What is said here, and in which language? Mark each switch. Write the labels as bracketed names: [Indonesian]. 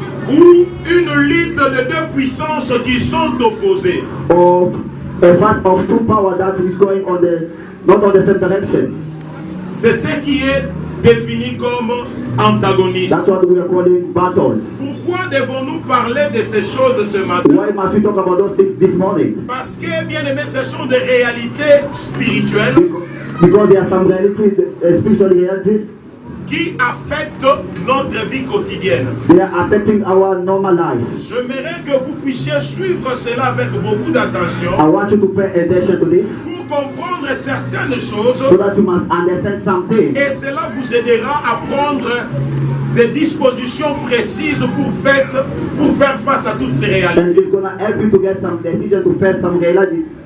[French] Ou une lutte de deux puissances qui sont opposées. [English] of a fight of two power that is going on not on the same directions. [French] C'est ce qui est défini comme antagonisme. [English] That's what we are calling battles. [French] Pourquoi devons-nous parler de ces choses ce matin? [English] Why must we talk about those things this morning? [French] Parce que, bien aimé, ce sont des réalités spirituelles [English] Because there are some reality, spiritual reality, [French] qui affectent notre vie quotidienne. [English] they are affecting our normal life. [French] J'aimerais que vous puissiez suivre cela avec beaucoup d'attention [English] I want you to pay attention to this [French] pour comprendre certaines choses, [English] so that you must understand something. [French] et cela vous aidera à prendre des dispositions précises pour faire face à toutes ces réalités. [English] And it's gonna help you to get some decision to face some reality.